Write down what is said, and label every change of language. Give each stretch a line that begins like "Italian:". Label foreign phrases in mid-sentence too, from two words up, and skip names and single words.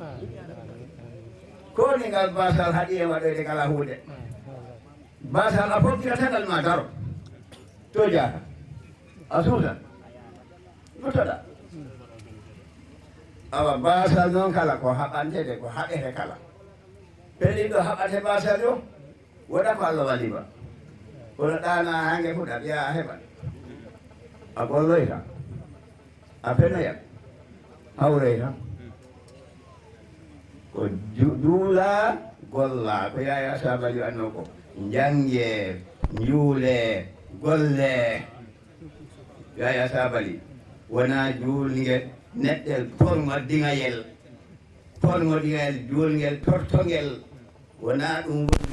Fula: kooni ngal basal haɗi e waɗoyde kala huude basal a fokkira tagal ma daro to jaata a suudan luttoɗa awa basal noon kala ko haɓantede ko haɗete kala pelliɗo haɓate basal yo woɗa ko Allah walima kono ɗana hange fuɗat ya a heɓat a golloyta a fenoyat hawreyta ko duula golla ko yaya sabali anno ko jange juule golle yaya sabali wona juulngel neɗɗel porgo diŋayel juulngel tortogel wona ɗum